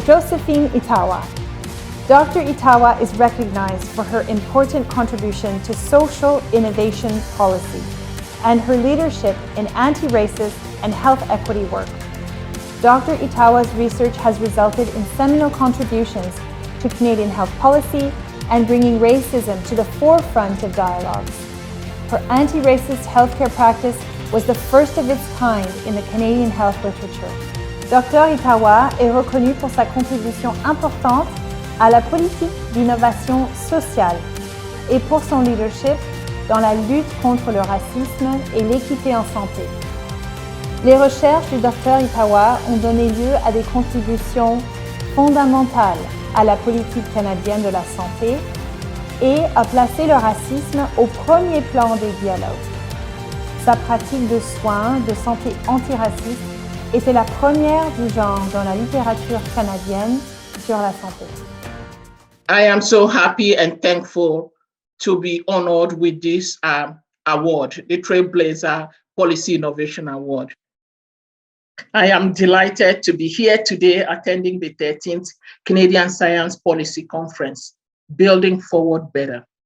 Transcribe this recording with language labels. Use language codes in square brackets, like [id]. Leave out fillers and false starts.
[en] Josephine Itawa. Dr. Itawa is recognized for her important contribution to social innovation policy and her leadership in anti-racist and health equity work. Dr. Itawa's research has resulted in seminal contributions to Canadian health policy and bringing racism to the forefront of dialogues. Her anti-racist healthcare practice was the first of its kind in the Canadian health literature. [fr] Dr. Itawa est reconnue pour sa contribution importante à la politique d'innovation sociale et pour son leadership dans la lutte contre le racisme et l'équité en santé. Les recherches du Dr. Itawa ont donné lieu à des contributions fondamentales à la politique canadienne de la santé et a placé le racisme au premier plan des dialogues. Sa pratique de soins de santé antiraciste était la première du genre dans la littérature canadienne sur la santé. [en] I am so happy and thankful to be honored with this award, the Trailblazer Policy Innovation Award. I am delighted to be here today attending the 13th Canadian Science Policy Conference, Building Forward Better.